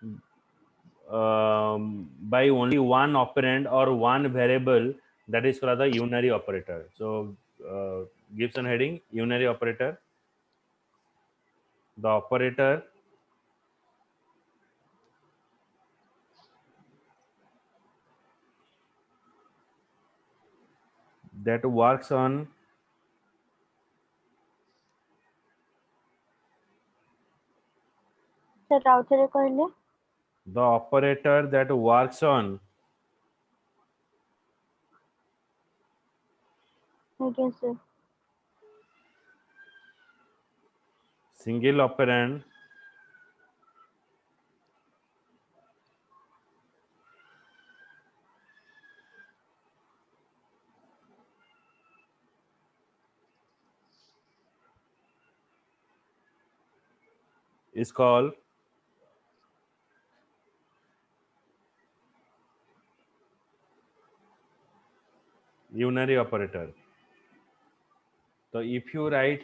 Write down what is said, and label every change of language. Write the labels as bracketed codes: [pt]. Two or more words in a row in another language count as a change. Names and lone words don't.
[en] by only one operand or one variable that is called the unary operator so gives an heading unary operator the operator that works on [or] ସାର୍ ଆଉ ଥରେ କହିଲେ [en] the operator that works on [or] ଆଜ୍ଞା ସାର୍ [en] single operand is called unary operator so if you write